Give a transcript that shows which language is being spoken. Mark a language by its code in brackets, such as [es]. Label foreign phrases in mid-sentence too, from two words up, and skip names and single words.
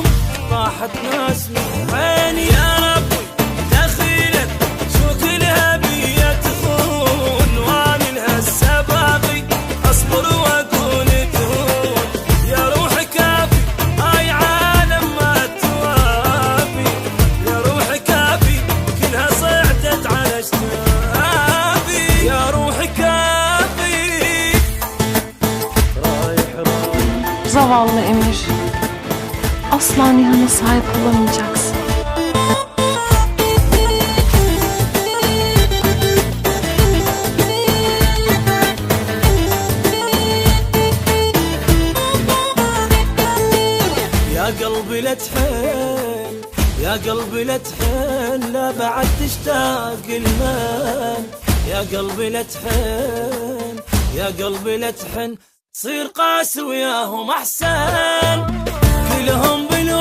[ar] طاحت ناس من عيني يا ربي دخيلك شو كلها بيا تخون وانا لها السباقي اصبر واقول تهون يا روحي كافي هاي عالم ما توافي يا روحي كافي كلها صعدت على اشتافي يا روحي كافي. [tr] Zavallı Emir. Asla Nihan'a sahip olamayacaksın. [ar] يا قلبي لا تحن يا قلبي لا تحن لا بعد تشتاق المال يا قلبي لا تحن يا قلبي لا تحن صير قاسي وياهم احسن كلهم